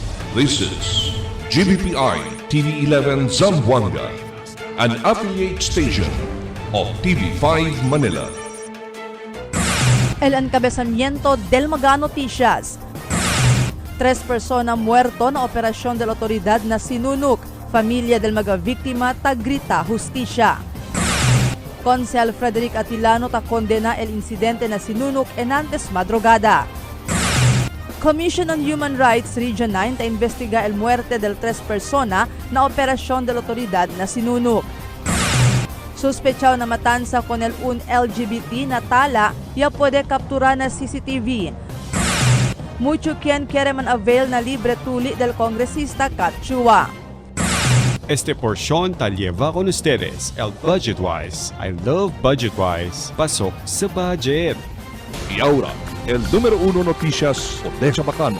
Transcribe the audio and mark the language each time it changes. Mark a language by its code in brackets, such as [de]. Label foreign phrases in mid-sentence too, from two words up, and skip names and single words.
[en] This is GBPI TV11 Zamboanga, an affiliate station of TV5 Manila. [cbk] El encabezamiento del Maga Noticias. 3 persona muerto na operasyon del otoridad na sinunok. Familia del mga biktima tagrita justisya. Consel Frederick Atilano ta kondena el insidente na sinunok enantes madrugada. Commission on Human Rights Region 9 ta investiga el muerte del 3 persona na operasyon del otoridad na sinunok. Suspechaw na matansa con el un LGBT na tala ya puede captura na CCTV. Mucho quien quiere man avail na libre tuli del congresista Kat Chua. Este porción ta lleva con ustedes el Budgetwise. [en] I love Budgetwise. [tl] Pasok sa budget. [cbk] Y ahora, el número 1 noticias de Chabacano.